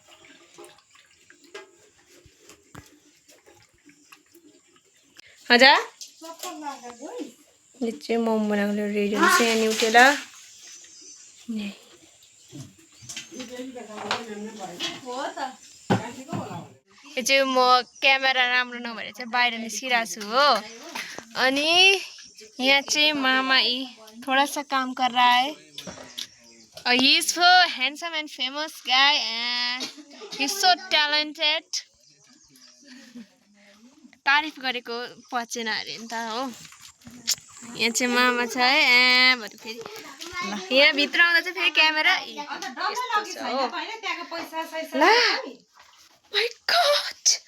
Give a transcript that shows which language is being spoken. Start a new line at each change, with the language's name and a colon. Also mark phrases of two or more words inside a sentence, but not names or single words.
Nepali: हजुर यो चाहिँ मोमो बनाउनु रेडी हुन्छ. यहाँ न्युटेला यो चाहिँ म क्यामेरा राम्रो नभएर चाहिँ बाहिर निस्किरहेको छु हो. अनि यहाँ चाहिँ मामा
Hindi: थोड़ा सा काम कर रहा है.
English: He is so handsome and famous guy and he is so talented.
Nepali: तारिफ गरेको पचेन अरे नि त हो. यहाँ चाहिँ मामा छ है. भरे फेरि यहाँ भित्र आउँदा चाहिँ फेरि क्यामेरा यस्तो छ हो.
English: ला my god.